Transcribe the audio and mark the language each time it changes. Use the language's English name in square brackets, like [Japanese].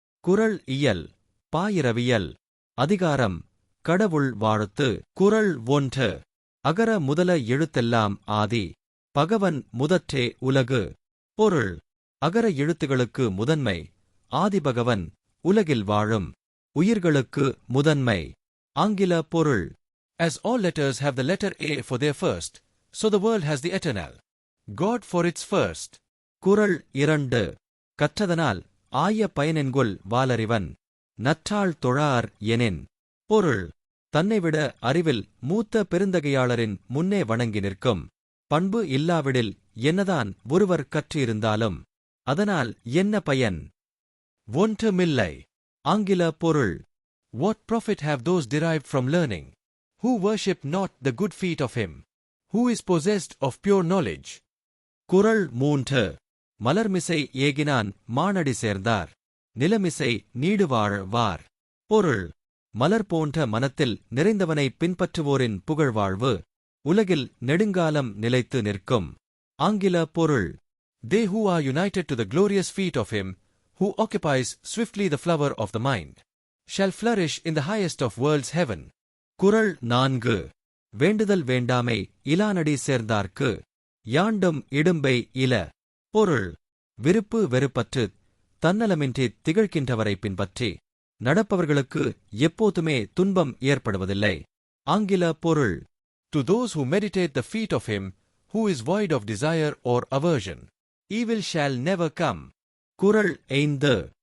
[Tamil] குறள் இயல் பாயிரவியல். அதிகாரம் கடவுள் வாழ்த்து. குறள் 1. அகர முதல எழுத்தெல்லாம் ஆதி. பகவன் முதற்றே உலகு. பொருள்: அகர எழுத்துகளுக்கு முதன்மை. ஆதிபகவன் உலகில் வாழும் உயிர்களுக்கு முதன்மை. ஆங்கில பொருள்: [English] As all letters have the letter A for their first, so the world has the eternal God for its first. [Tamil] குறள் 2. கற்றதனால் ஆய பயனென்கொல் வாலறிவன் நற்றாள் தொழார் எனின். பொருள்: தன்னைவிட அறிவில் மூத்த பெருந்தகையாளரின் முன்னே வணங்கி நிற்கும் பண்பு இல்லாவிடில் என்னதான் ஒருவர் கற்றிருந்தாலும் அதனால் என்ன பயன்? ஒன்றுமில்லை. ஆங்கில பொருள்: [English] What profit have those derived from learning, who worship not the good feet of him, who is possessed of pure knowledge? [Tamil] குறள் 3. மலர்மிசை ஏகினான் மானடி சேர்ந்தார், நிலமிசை நீடுவாழ்வார். பொருள்: மலர் போன்ற மனத்தில் நிறைந்தவனை பின்பற்றுவோரின் புகழ்வாழ்வு உலகில் நெடுங்காலம் நிலைத்து நிற்கும். ஆங்கில பொருள்: [English] They who are united to the glorious feet of him, who occupies swiftly the flower of the mind, shall flourish in the highest of worlds heaven. [Tamil] குறள் 4. வேண்டுதல் வேண்டாமை இலானடி சேர்ந்தார்க்கு, யாண்டும் இடும்பை இல. பொருள்: விருப்பு வெறுப்பற்று தன்னலமின்றி திகழ்கின்றவரை பின்பற்றி நடப்பவர்களுக்கு எப்போதுமே துன்பம் ஏற்படுவதில்லை. ஆங்கில பொருள்: [English] To those who meditate the feet of him, who is void of desire or aversion, evil shall never come. [Tamil] குறள் 5.